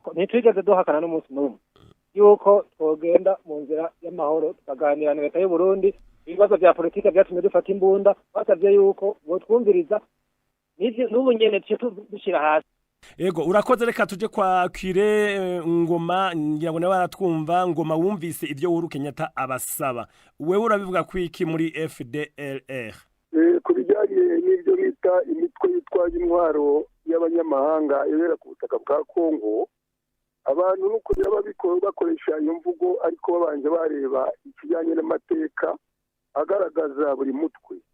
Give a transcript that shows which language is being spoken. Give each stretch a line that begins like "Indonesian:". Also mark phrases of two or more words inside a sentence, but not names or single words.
Rundi: Ntitwigeze duhakana n'umunsi n'umwe yuko twogenda mu nzira y'amahoro tukaganira na leta y'u Burundi. Ibibazo vya politika byatumye dufata imbunda basavye yuko bo twumviriza n'ubu nyene dushira hasi. Ego urakoze, reka tuje kwa Kire Ngoma, ngira ngo nawe aratwumva. Ngoma, wumvise ivyo Uhuru Kenyatta abasaba, wewe urabivuga kwiki muri FDLR?
Kinyarwanda: Ku bijyanye n'ibyo bita imitwe yitwaje intwaro y'abanyamahanga ibera ku butaka bwa Kongo, abantu nuko babikora bakoresha iyo mvugo ariko babanje bareba ikijyanye n'amateka agaragaza buri mutwe.